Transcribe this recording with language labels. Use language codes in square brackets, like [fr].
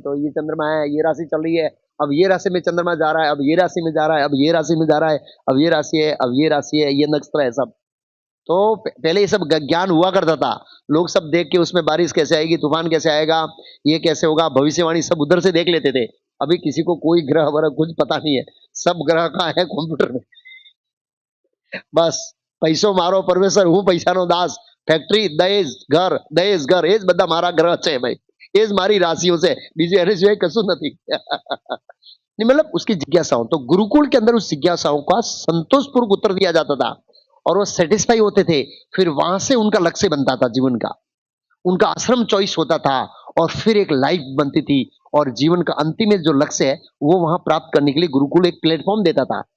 [hi] तो ये चंद्रमा है, ये राशि चल रही है, अब ये राशि में चंद्रमा जा रहा है, अब ये राशि में जा रहा है, अब ये राशि में जा रहा है, अब ये राशि है, अब ये राशि है, ये नक्षत्र है सब। तो पहले ये सब ज्ञान हुआ करता था, लोग सब देख के उसमें बारिश कैसे आएगी, तूफान कैसे आएगा, ये कैसे होगा, भविष्यवाणी सब उधर से देख लेते थे। अभी किसी को कोई ग्रह वरह कुछ पता नहीं है, सब ग्रह का है कंप्यूटर में। बस [gu] પૈસો મારો પરમેશ્વર, હું પૈસાનો દાસ, ફેક્ટરી દહેજ ઘર એ જ બધા મારા ગ્રહ છે ભાઈ, એ જ મારી રાશિઓ છે, બીજું એને સિવાય કશું નથી। [hi] नहीं मतलब उसकी जिज्ञासाओं, तो गुरुकुल के अंदर उस जिज्ञासाओं का संतोषपूर्वक उत्तर दिया जाता था और वो सेटिस्फाई होते थे। फिर वहां से उनका लक्ष्य बनता था जीवन का, उनका आश्रम चॉइस होता था, और फिर एक लाइफ बनती थी, और जीवन का अंतिम जो लक्ष्य है वो वहां प्राप्त करने के लिए गुरुकुल एक प्लेटफॉर्म देता था।